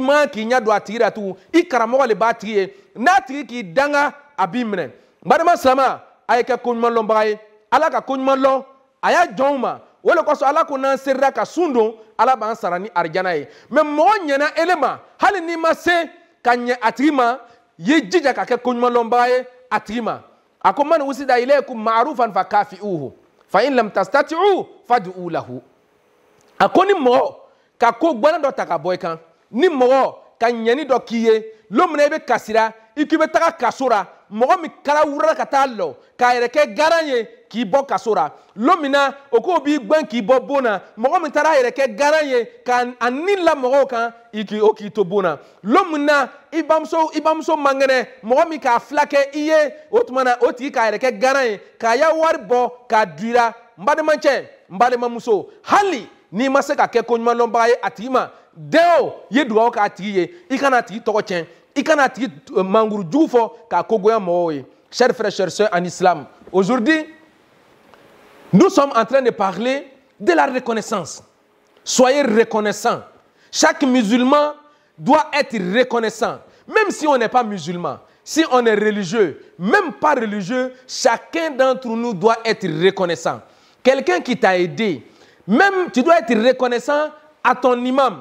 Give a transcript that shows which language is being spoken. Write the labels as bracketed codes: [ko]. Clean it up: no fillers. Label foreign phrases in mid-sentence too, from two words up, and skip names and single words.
[bm] man k'i ɲɛ don a tigi la tugun i karamɔgɔ le b'a tigi ye n'a tigi k'i danga a b'i minɛ n balima silamɛ a ye kɛ koɲumanlɔnbaga ye ala ka koɲuman lɔn a y'a jɔnw ma o de kosɔn ala ko n'an serila ka sun don ala b'an sara ni arijana ye mɛ mɔgɔ ɲɛna ele ma hali n'i ma se ka ɲɛ a tigi ma ye jija ka kɛ koɲumanlɔnbaga ye a tigi ma a ko [ar] من أسدى إليكم معروفا فكافئوه فإن لم تستطيعوا فادعوا له [bm] a ko ni mɔgɔ ka ko gbɛlɛn dɔ ta ka bɔ i kan ni mɔgɔ ka ɲɛni dɔ k'i ye don min na i bɛ kasira i k'i bɛ taga kaso la mɔgɔ min kala wurala ka taa lɔ k'a yɛrɛ kɛ garan ye k'i bɔ kaso la don min na o k'o b'i gbɛn k'i bɔ bon na mɔgɔ min taara a yɛrɛ kɛ garan ye k'a ni la mɔgɔw kan k'i to bon na don min na i bamuso man kɛnɛ mɔgɔ min k'a fila kɛ i ye o tuma na o tigi k'a yɛrɛ kɛ garan ye k'a ya wari bɔ k'a du i la n balimacɛ n balimamuso hali n'i ma se ka kɛ koɲumanlɔnbaga ye a tigi ma den o ye dugawu k'a tigi ye i kana a tigi tɔgɔ tiɲɛ i kana a tigi manguru jugu fɔ k'a kogoya mɔgɔw ye [fr] chers frères chers sœurs en islam aujourd'hui nous sommes en train de parler de la reconnaissance soyez reconnaissants chaque musulman doit être reconnaissant même si on n'est pas musulman si on est religieux même pas religieux chacun d'entre nous doit être reconnaissant quelqu'un qui t'a aidé même tu dois être reconnaissant à ton imam.